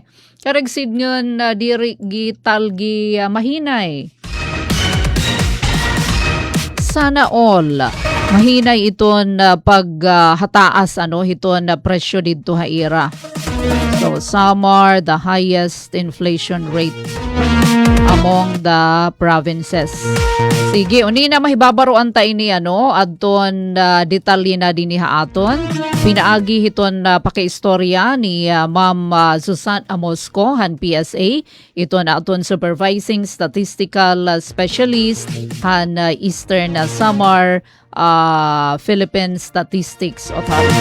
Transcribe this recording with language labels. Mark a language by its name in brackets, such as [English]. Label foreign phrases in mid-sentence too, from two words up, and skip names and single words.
[Waray] Karagsid ngan diri gitalgi mahinay. [English] Sana all [Waray] mahinay iton paghataas hiton presyo dito haira. [English] So Samar the highest inflation rate among the provinces. [Waray] Sige, unina mahibabaroan ta ini adton detalye na diniha aton. Pinaagi hiton pakiistorya ni Ma'am Susan Amosco han PSA. Ito na aton [English] supervising statistical specialist [Waray] han Eastern Samar Philippine Statistics Authority.